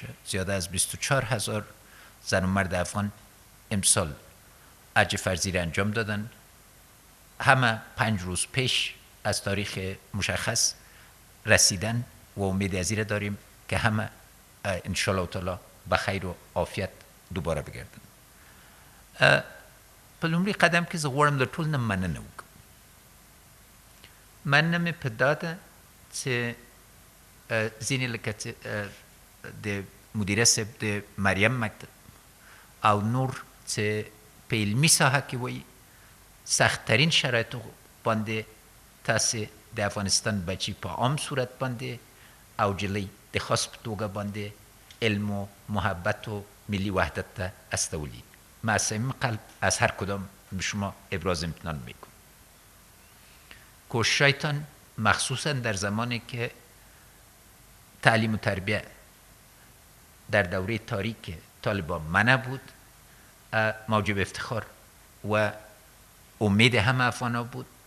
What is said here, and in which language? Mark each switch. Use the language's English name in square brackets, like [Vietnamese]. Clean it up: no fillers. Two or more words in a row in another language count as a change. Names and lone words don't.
[Persian] زیاده از 24,000 زن و مرد افغان امسال حج فرضی را انجام دادن. همه 5 روز پیش از تاریخ مشخص رسیدن و امید از این داریم که همه [Arabic] انشاءالله تعالی [Persian] به خیر و عافیت دوباره بگردن. [Pashto] په لومړي قدم کې زه غواړم د ټول نه مننه وکړم. مننه مې په دا ده چې ځینې لکه د مدیره صاحب د مریم مکتب او نور چې په علمي ساحه کې وایي سختترین شرایطو باندې تاسې د افغانستان بچی په عام صورت باندې او جلۍ د خاص په توګه باندې علم و محبت و ملی وحدت ته استولید. [Persian] من از صمیم قلب از هر کدام به شما ابراز امتنان میکنم. کوششایتان مخصوصا در زمانی که تعلیم و تربیه در دوره تاریک طالبان منع بود موجب افتخار و امید همه افغان بود.